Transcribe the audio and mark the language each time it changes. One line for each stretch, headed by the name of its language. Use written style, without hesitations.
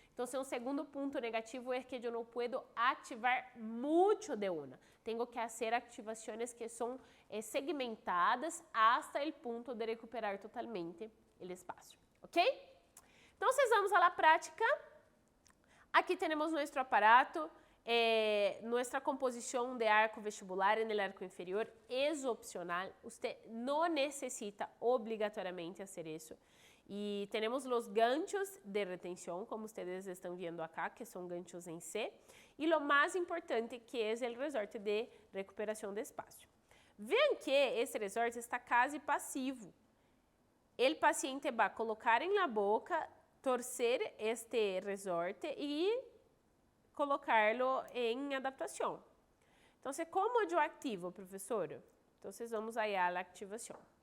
Portuguese: Então, um segundo ponto negativo é que eu não posso ativar muito de uma. Tenho que fazer ativações que são segmentadas
Spanish: hasta
Portuguese: o ponto de recuperar totalmente o espaço, ok? Então, vamos à prática. Aqui temos nosso aparato.
Spanish: Nuestra composición de arco vestibular en el arco inferior es opcional, usted no necesita obligatoriamente hacer eso. Y tenemos los ganchos de retención, como ustedes están viendo acá, que son ganchos en C. Y lo más importante que es el resorte de recuperación de espacio. Vean que
Portuguese: esse
Spanish: resorte está casi
Portuguese: passivo.
Spanish: El paciente va a colocar en la boca, torcer este resorte y colocarlo
Portuguese: em adaptação. Então, como eu ativo, professora? Então, vamos aí à ativação.